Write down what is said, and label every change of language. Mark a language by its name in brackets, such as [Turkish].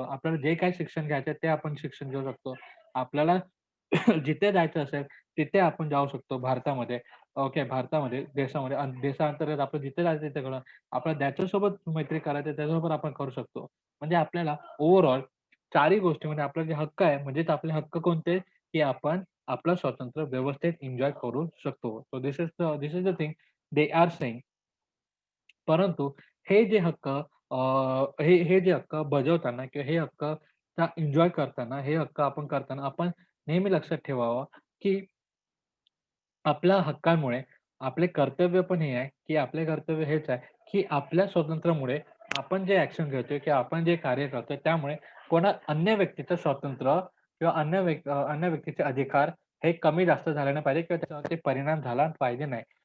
[Marathi] आपल्याला जे काही शिक्षण घ्यायचं आहे, ते आपण शिक्षण घेऊ शकतो. आपल्याला जिथे जायचं असेल, तिथे आपण जाऊ शकतो भारतामध्ये. ओके, भारतामध्ये, देशामध्ये आणि देशांतर्गत आपण जिथे जायचं तिथे करू. आपल्याला ज्याच्यासोबत मैत्री करायची आहे, त्याच्यासोबत आपण करू शकतो. म्हणजे आपल्याला ओव्हरऑल चारही गोष्टी म्हणजे आपला जे हक्क आहे, म्हणजेच आपले हक्क कोणते? की आपण आपलं स्वातंत्र्य व्यवस्थित एन्जॉय करू शकतो. [English] So this is the thing they are saying. [Marathi] परंतु हे जे हक्क हे जे हक्क बजावताना किंवा हे हक्कचा एन्जॉय करताना, हे हक्क आपण करताना आपण नेहमी लक्षात ठेवावं, की आपल्या हक्कांमुळे आपले कर्तव्य पण हे आहे, की आपले कर्तव्य हेच आहे, की आपल्या स्वातंत्र्यामुळे आपण जे ॲक्शन घेतोय किंवा आपण जे कार्य करतोय त्यामुळे अन्य व्यक्तीचं स्वातंत्र्य किंवा अन्य व्यक्तीचे अधिकार हे कमी जास्त झाले नाही पाहिजे किंवा त्याच्यावरती परिणाम झाला पाहिजे नाही.